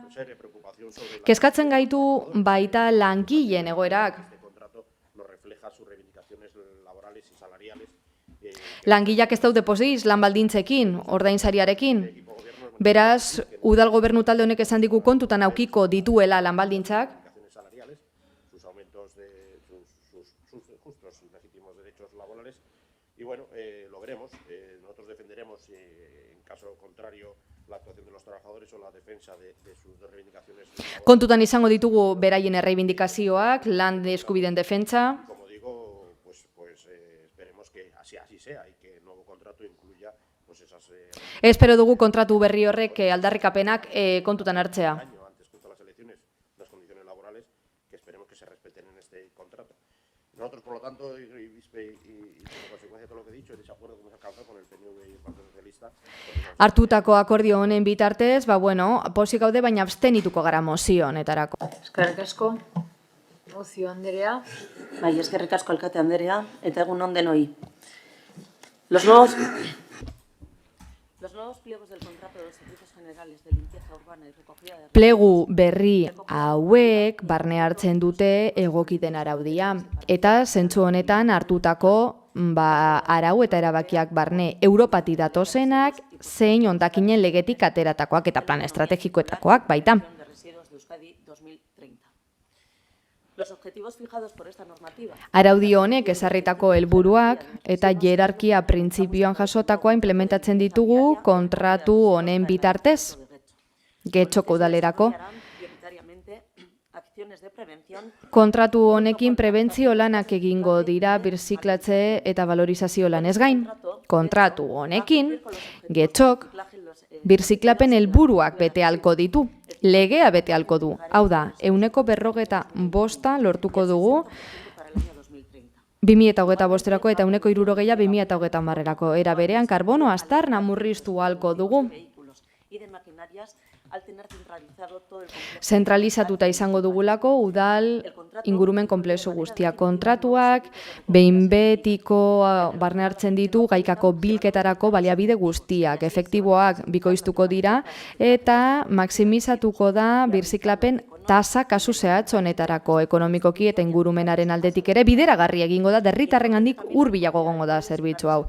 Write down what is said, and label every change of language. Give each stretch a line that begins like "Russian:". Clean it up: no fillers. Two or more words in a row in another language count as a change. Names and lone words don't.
Basque: Kezkatzen gaitu baita langileen egoerak. Langileak ez daude pozik lan baldintzekin, ordainsariarekin. Beraz, udal gobernu talde honek esan digu kontutan aukiko dituela lan baldintzak.
Spanish: Y bueno, lo veremos. Nosotros defenderemos, en caso contrario, la actuación de los trabajadores o la defensa de sus reivindicaciones.
Basque: Kontutan izango ditugu beraien erreibindikazioak, lan eskubideen defentsa.
Spanish: Como digo, pues esperemos que así sea y que el nuevo contrato incluya pues esas...
Basque: Espero dugu kontratu berri horrek aldarrikapenak kontutan hartzea.
Spanish: Antes, junto a las elecciones, las condiciones laborales que esperemos que se respeten en este contrato. Nosotros, por lo tanto, y como consecuencia de todo lo que he dicho, el desacuerdo que hemos alcanzado con el PNV y el Partido Socialista...
Basque: Hartutako akordio honen bitartez, pozik gaude, baina abstenituko gara mozio honetarako. Eskerrik asko. Ocio Andrea. Bai, eskerrik asko alkate Andrea, eta egun on denoi.
Spanish: Los nuevos pliegos del contrato de los servicios generales de limpieza urbana y recogida de...
Basque: Plegu berri hauek barne hartzen dute egokiten araudia, eta zentzu honetan hartutako arau eta erabakiak barne Europati datozenak, zein hondakinen legetik ateratakoak eta plan estrategikoetakoak baita.
Spanish: de residuos de Euskadi 2030. Los objetivos fijados por esta normativa
Basque: Araudi honek ezarritako helburuak eta hierarkia printzipioan jasotakoa implementatzen ditugu kontratu honen bitartez. Getxoko udalerako.
Spanish: prioritariamente acciones de prevención
Basque: Kontratu honekin prebentzio lanak egingo dira birziklatze eta valorizazio lanez gain. Kontratu honekin, getxok birziklapen helburuak bete halko ditu. Legea bete halko du. Hau da, 145 lortuko dugu
Spanish: para el año 2030.
Basque: 2025erako eta 160 2030erako. Era berean karbono aztarna murriztu halko dugu.
Spanish: Vehículos y de maquinarias al tener centralizado todo el complejo.
Basque: Zentralizatuta izango dugulako udal ingurumen konplexu guztia. Kontratuak behin betiko barne hartzen ditu gaikako bilketarako baliabide guztiak. Efektiboak bikoiztuko dira eta maksimizatuko da birziklapen tasa kasu zehatz honetarako ekonomikoki eta ingurumenaren aldetik ere bideragarri egingo da, herritarrengandik hurbilago egongo da zerbitzu hau.